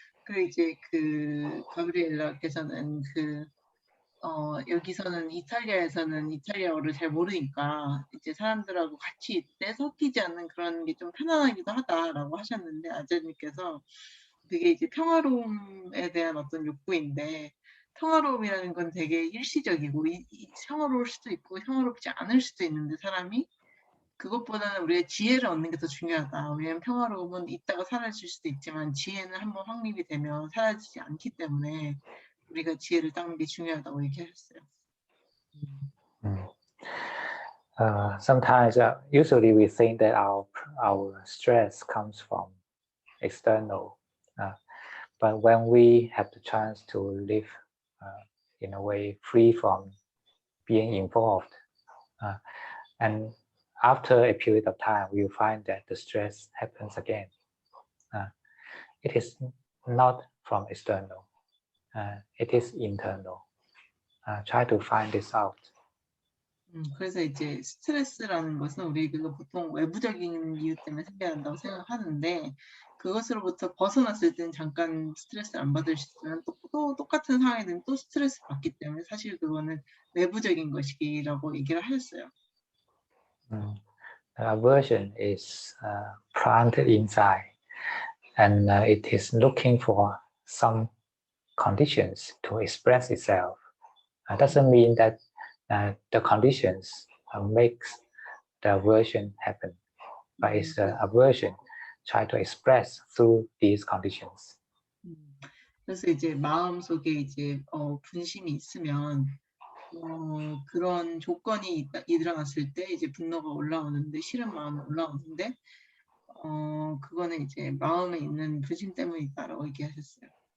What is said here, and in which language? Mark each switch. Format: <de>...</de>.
<ko>그리고 이제 그 가브리엘라께서는 여기서는 이탈리아에서는 이탈리아어를 잘 모르니까 이제 사람들하고 같이 있을 때 섞이지 않는 그런 게 좀 편안하기도 하다라고 하셨는데 아저님께서 그게 이제 평화로움에 대한 어떤 욕구인데 평화로움이라는 건 되게 일시적이고 평화로울 수도 있고 평화롭지 않을 수도 있는데 사람이 그것보다는 우리가 지혜를 얻는 게 더 중요하다. 왜냐하면 평화로움은 있다가 사라질 수도 있지만 지혜는 한번 확립이 되면 사라지지 않기 때문에 우리가 지혜를 닦는 게 중요하다고 얘기하셨어요.</ko> <en>Sometimes, usually we think that our stress comes from external, but when we have the chance to live in a way free from being involved, and after a period of time, we find that the stress happens again. It is not from external, it is internal. Try to find this out.</en> <ko>그래서 이제 스트레스라는 것은 우리가 보통 외부적인 이유 때문에 생겨난다고 생각하는데 그것으로부터 벗어났을 때는 잠깐 스트레스 안 받을 수 있지만 또 똑같은 상황에는 또 스트레스 받기 때문에 사실 그거는 외부적인 것이라고 얘기를 하셨어요.</ko> <en>Aversion is planted inside, and it is looking for some conditions to express itself. Doesn't mean that the conditions makes the aversion happen, but it's aversion try to express through these conditions.</en> <ko>그래서 이제 마음속에 이제 분심이 있으면 그런 조건이 일어났을 때 이제 분노가 올라오는데 싫은 마음이 올라오는데 그거는 이제 마음에 있는 분심 때문이다라고 얘기하셨어요.</ko>